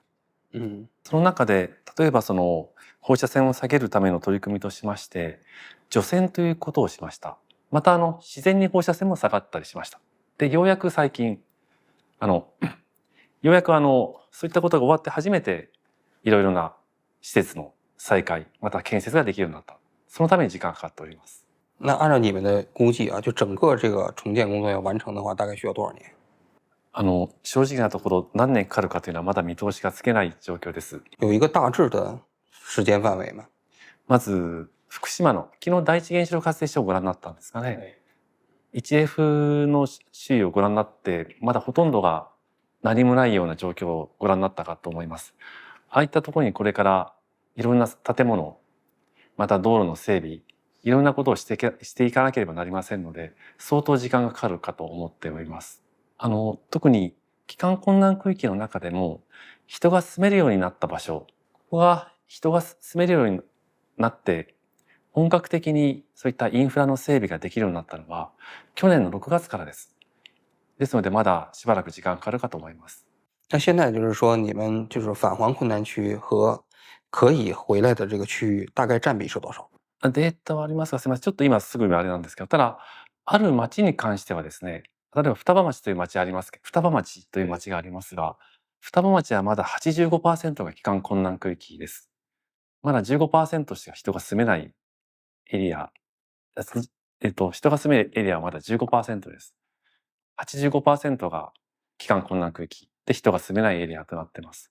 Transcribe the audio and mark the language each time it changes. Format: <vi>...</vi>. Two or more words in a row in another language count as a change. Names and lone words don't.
<ja>その中で例えば放射線を下げるための取り組みとしまして除染ということをしました。また自然に放射線も下がったりしました。でようやく最近ようやくそういったことが終わって初めていろいろな施設の再開また建設ができるようになった。そのために時間がかかっております。</ja> <zh>那按照你们的估计啊，就整个这个重建工作要完成的话，大概需要多少年？</zh> <ja>正直なところ何年かかるかというのはまだ見通しがつけない状況です。</ja> <zh>有一个大致的時間範圍吗？</zh> <ja>まず福島の昨日第一原子力発電所をご覧になったんですかね。1F の周囲をご覧になってまだほとんどが何もないような状況をご覧になったかと思います。ああいったところにこれからいろんな建物、また道路の整備、いろんなことをしていかなければなりませんので、相当時間がかかるかと思っております。特に帰還困難区域の中でも人が住めるようになった場所、ここが人が住めるようになって本格的にそういったインフラの整備ができるようになったのは去年の6月からです。ですのでまだしばらく時間かかるかと思います。</ja> <zh>那现在就是说你们就是返還困難區和可以回来的这个区域大概占比是多少？</zh> <ja>データはありますが、すみません。ちょっと今すぐあれなんですけど、ただ、ある町に関してはですね、例えば双葉町という町ありますけど、双葉町という町がありますが、双葉町はまだ 85% が帰還困難区域です。まだ 15% しか人が住めないエリア、人が住めるエリアはまだ 15% です。85% が帰還困難区域で人が住めないエリアとなっています。</ja>